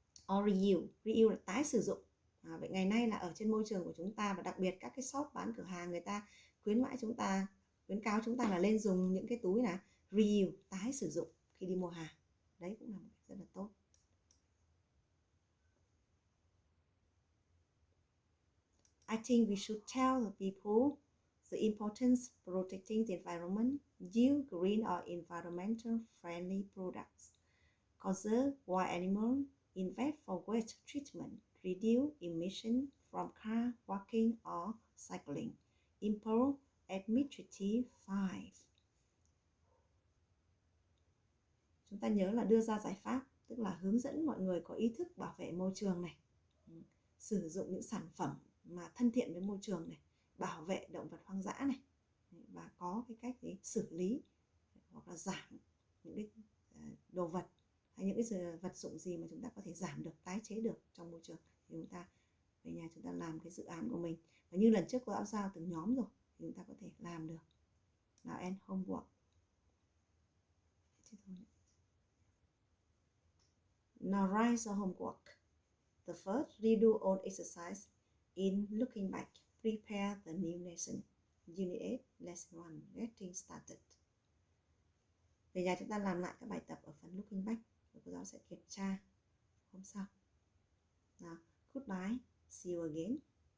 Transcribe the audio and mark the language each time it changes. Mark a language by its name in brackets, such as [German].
[English] Or reuse, reuse [Vietnamese] là tái sử dụng. Vậy ngày nay là ở trên môi trường của chúng ta và đặc biệt các cái shop bán cửa hàng người ta khuyến cáo chúng ta là lên dùng những cái túi là reuse, tái sử dụng khi đi mua hàng. Đấy cũng là một cách rất là tốt. [English] I think we should tell the people the importance of protecting the environment, use green or environmental friendly products, conserve wild animals, invest for waste treatment, reduce emission from car, walking or cycling, improve administrative fines. [Vietnamese] Chúng ta nhớ là đưa ra giải pháp, tức là hướng dẫn mọi người có ý thức bảo vệ môi trường này, sử dụng những sản phẩm mà thân thiện với môi trường này, bảo vệ động vật hoang dã này, và có cái cách để xử lý hoặc là giảm những cái đồ vật hay những cái vật dụng gì mà chúng ta có thể giảm được, tái chế được trong môi trường thì chúng ta về nhà chúng ta làm cái dự án của mình. Và như lần trước cô đã giao từng nhóm rồi thì chúng ta có thể làm được. [English] Now end homework. Now write the homework. The first, redo all exercise in looking back. Prepare the new lesson. Unit 8, lesson 1, getting started. [Vietnamese] Về nhà chúng ta làm lại các bài tập ở phần looking back. Và cô giáo sẽ kiểm tra hôm sau. [English] Now, goodbye. See you again.